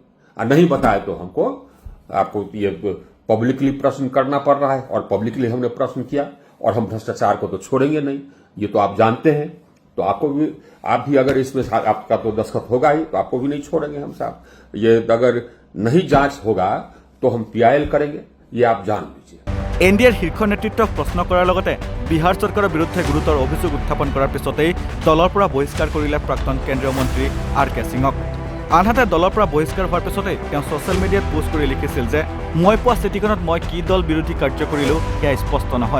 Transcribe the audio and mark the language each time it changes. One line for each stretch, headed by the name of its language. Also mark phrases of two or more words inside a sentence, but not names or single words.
Hindi: नहीं बताए तो आपको ये पब्लिकली प्रश्न करना पड़ रहा है, और पब्लिकली हमने प्रश्न किया, और हम भ्रष्टाचार को तो छोड़ेंगे नहीं, ये तो आप जानते हैं। तो आप भी अगर इसमें आपका तो दस्तखत होगा ही, तो आपको भी नहीं छोड़ेंगे हम साहब। ये अगर नहीं जांच होगा तो हम पीआईएल करेंगे, ये आप जान लीजिए।
Assamese: এনডিএৰ শীৰ্ষ নেতৃত্বক প্ৰশ্ন কৰাৰ লগতে বিহাৰ চৰকাৰৰ বিৰুদ্ধে গুৰুতৰ অভিযোগ উত্থাপন কৰাৰ পিছতেই দলৰ পৰা বহিষ্কাৰ কৰিলে প্ৰাক্তন কেন্দ্ৰীয় মন্ত্ৰী আৰ কে সিঙক। আনহাতে দলৰ পৰা বহিষ্কাৰ হোৱাৰ পিছতেই তেওঁ ছ'চিয়েল মিডিয়াত পোষ্ট কৰি লিখিছিল যে মই পোৱা চিঠিখনত মই কি দল বিৰোধী কাৰ্য কৰিলোঁ সেয়া স্পষ্ট নহয়।